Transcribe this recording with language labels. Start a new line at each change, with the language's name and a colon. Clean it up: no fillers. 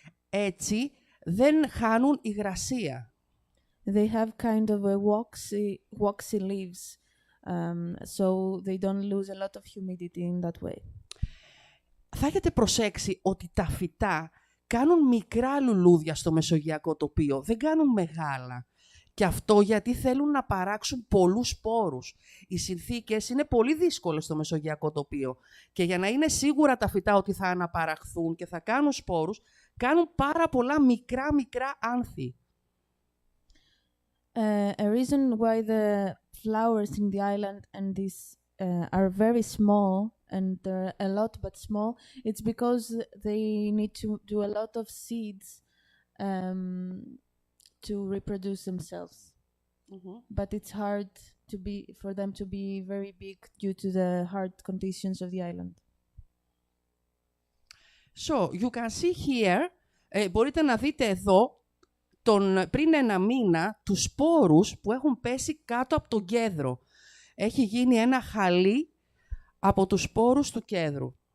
Greek: Έτσι δεν χάνουν υγρασία.
English: They have kind of a waxy leaves, so they don't lose a lot of humidity in that way.
Greek: Θα έχετε προσέξει ότι τα φυτά κάνουν μικρά λουλούδια στο μεσογειακό τοπίο, δεν κάνουν μεγάλα. Και αυτό γιατί θέλουν να παράξουν πολλούς σπόρους. Οι συνθήκες είναι πολύ δύσκολες στο μεσογειακό τοπίο. Και για να είναι σίγουρα τα φυτά ότι θα αναπαραχθούν και θα κάνουν σπόρους, κάνουν πάρα πολλά μικρά άνθη.
English: A reason why the flowers in the island and these are very small, and they're a lot but small, it's because they need to do a lot of seeds to reproduce themselves. Mm-hmm. But it's hard for them to be very big due to the hard conditions of the island. So, you can see here,
Greek: μπορείτε να δείτε εδώ, πριν ένα μήνα, τους σπόρους που έχουν πέσει κάτω από τον κέδρο. Έχει γίνει ένα χαλί από τους σπόρους του κέδρου.